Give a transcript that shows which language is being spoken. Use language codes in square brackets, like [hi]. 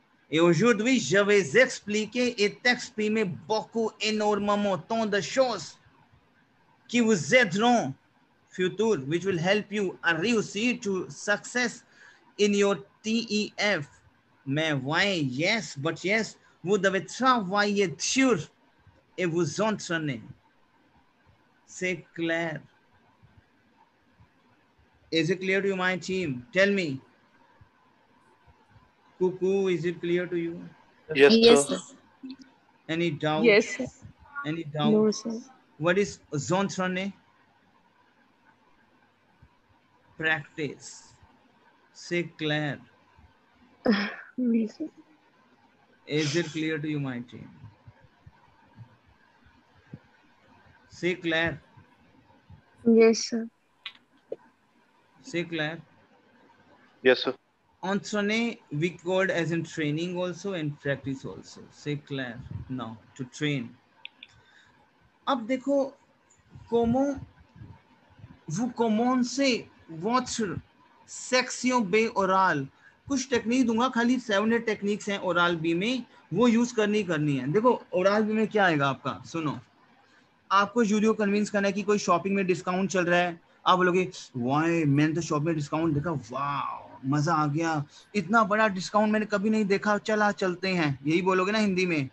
[fr] Et aujourd'hui, je vais expliquer et t'exprimer beaucoup, énormément, tant de choses qui vous aideront futur, [en] which will help you [fr] à réussir [en] to success in your TEF. [fr] Mais ouais, [en] yes, but yes, [fr] vous devez travailler dur et vous entraîner. C'est clair. [en] Is it clear to you, my team? Tell me. Cuckoo, is it clear to you? Yes, Yes, sir. sir. Any doubt? Yes, sir. Any doubt? No, sir. What is zontrane? Practice. [fr] C'est clair. Oui, sir. [en] Is it clear to you, my team? [fr] C'est clair. [en] Yes, sir. [fr] C'est clair. [en] Yes, sir. Entraîner, we called as in training also and practice also. [fr] C'est clair. [en] Now, to train. [hi] अब देखो, [fr] comment vous commencez votre section B oral? [hi] कुछ technique दूंगा, खाली 7-8 techniques हैं oral B में, वो use करनी है। देखो ओरल बी में क्या आएगा आपका, सुनो। आपको यूरियो कन्विंस करना है कि कोई शॉपिंग में डिस्काउंट चल रहा है। आप बोलोगे वाह मैंने तो शॉपिंग में डिस्काउंट देखा, वाह मजा आ गया, इतना बड़ा डिस्काउंट मैंने कभी नहीं देखा, चला चलते हैं, यही बोलोगे ना हिंदी में।